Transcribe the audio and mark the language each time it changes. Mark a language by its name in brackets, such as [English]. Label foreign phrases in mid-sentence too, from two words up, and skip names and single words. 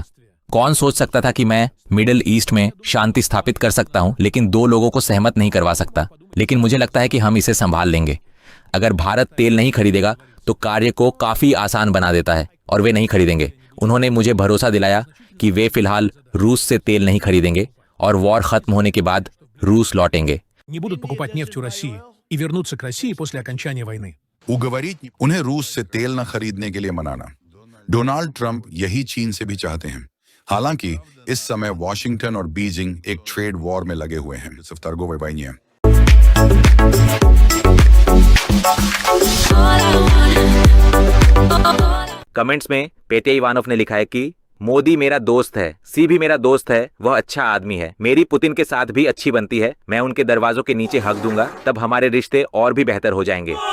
[Hindi] कौन सोच सकता था कि मैं मिडिल ईस्ट में शांति स्थापित कर सकता हूं, लेकिन 2 लोगों को सहमत नहीं करवा सकता। लेकिन मुझे लगता है कि हम इसे संभाल लेंगे। अगर भारत तेल नहीं खरीदेगा तो कार्य को काफी आसान बना देता है और वे नहीं खरीदेंगे। उन्होंने मुझे भरोसा दिलाया कि वे फिलहाल रूस से तेल नहीं खरीदेंगे और वॉर खत्म होने के बाद रूस लौटेंगे। [Russian] Не будут покупать нефть у России и вернуться к России после окончания войны. [Hindi] उन्हें रूस से तेल न खरीदने के लिए मनाना। डोनाल्ड ट्रंप यही चीन से भी चाहते हैं। हालांकि इस समय वॉशिंगटन और बीजिंग एक [English] trade war [Hindi] में लगे हुए हैं। कमेंट्स में पेटे इवानोव ने लिखा है कि मोदी मेरा दोस्त है, सी भी मेरा दोस्त है, वह अच्छा आदमी है, मेरी पुतिन के साथ भी अच्छी बनती है, मैं उनके दरवाजों के नीचे हक दूंगा, तब हमारे रिश्ते और भी बेहतर हो जाएंगे।